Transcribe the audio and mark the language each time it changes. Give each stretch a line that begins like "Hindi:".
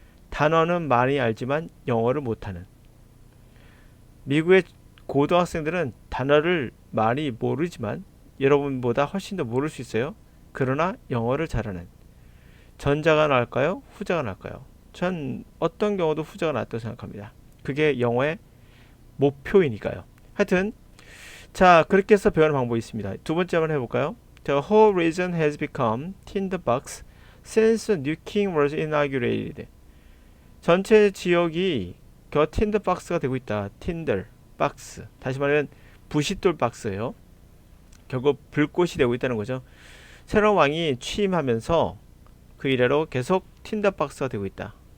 Korean: 단어는 많이 알지만 영어를 못하는. 미국의 고등학생들은 단어를 많이 모르지만 여러분보다 훨씬 더 모를 수 있어요. 그러나 영어를 잘하는. 전자가 나을까요? 후자가 나을까요? 전 어떤 경우도 후자가 낫다고 생각합니다. 그게 영어의 목표이니까요. 하여튼 자, 그렇게 해서 배우는 방법이 있습니다. 두 번째 한번 해볼까요?
English: The whole region has become tinderbox since new king was inaugurated.
Korean: 전체 지역이 tinderbox가 되고 있다. tinderbox. 다시 말하면 부싯돌 박스예요. 결국 불꽃이 되고 있다는 거죠. 새로운 왕이 취임하면서 그 이래로 계속 틴더박스가 되고 있다.